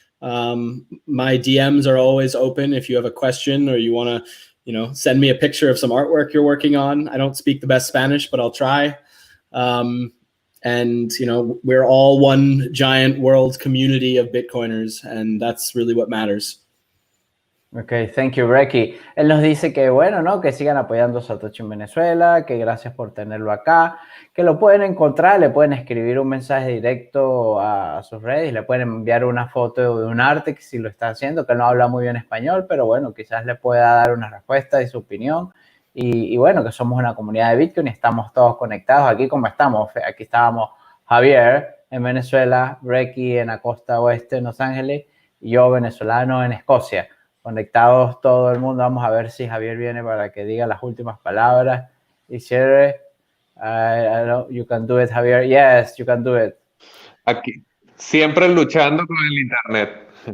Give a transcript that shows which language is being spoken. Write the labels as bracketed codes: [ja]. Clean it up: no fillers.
[en] My DMs are always open if you have a question or you want to, send me a picture of some artwork you're working on. I don't speak the best Spanish, but I'll try. And, we're all one giant world community of Bitcoiners, and that's really what matters. Okay, thank you, [es] Brekkie. Él nos dice que bueno, ¿no? Que sigan apoyando a Satoshi en Venezuela, que gracias por tenerlo acá, que lo pueden encontrar, le pueden escribir un mensaje directo a sus redes, le pueden enviar una foto de un arte que si lo está haciendo, que no habla muy bien español, pero bueno, quizás le pueda dar una respuesta y su opinión. Y bueno, que somos una comunidad de Bitcoin y estamos todos conectados aquí como estamos. Aquí estábamos Javier en Venezuela, Brekkie en la costa oeste en Los Ángeles y yo venezolano en Escocia. Conectados todo el mundo. Vamos a ver si Javier viene para que diga las últimas palabras. Y Cierre, [en] I know you can do it, Javier. Yes, you can do it. [es] Aquí, siempre luchando con el internet.